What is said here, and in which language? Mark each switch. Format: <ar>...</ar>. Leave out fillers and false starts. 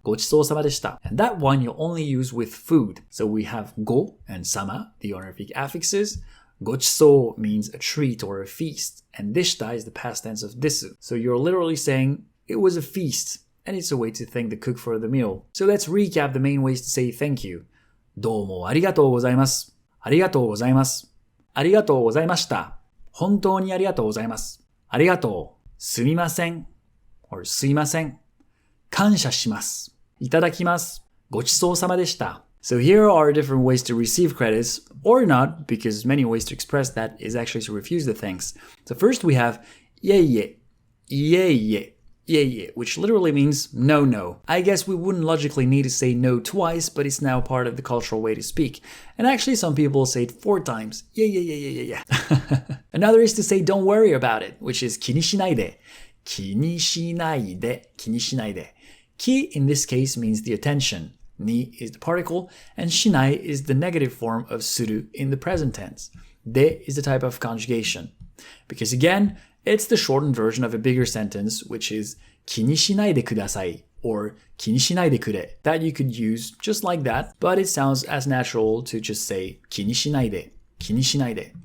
<ja>ごちそうさまでした.</ja> <en>And that one you'll only use with food. So we have go and sama, the honorific affixes. ごちそう means a treat or a feast, and deshita is the past tense of desu. So you're literally saying it was a feast. And it's a way to thank the cook for the meal. So let's recap the main ways to say thank you.</en> <ja>どうもありがとうございます。ありがとうございます。ありがとうございました。本当にありがとうございます。ありがとう。すみません。or すいません。感謝します。いただきます。ごちそうさまでした。</ja> <en>So here are different ways to receive credits, or not, because many ways to express that is actually to refuse the thanks. So first we have いえいえ。</en> <ja>いえいえ。</ja> <en>Yeah, which literally means no, no. I guess we wouldn't logically need to say no twice, but it's now part of the cultural way to speak. And actually some people say it 4 times. Yeah. Another is to say don't worry about it, which is 気にしないで.</en> <ja>気にしないで、気にしないで.</ja> <en>Ki in this case means the attention. Ni is the particle, and shinai is the negative form of suru in the present tense. De is the type of conjugation. Because again, it's the shortened version of a bigger sentence, which is</en> <ja>気にしないでください</ja> <en>or</en> <ja>気にしないでくれ</ja> <en>that you could use just like that, but it sounds as natural to just say</en> <ja>気にしないで, 気にしないで.</ja>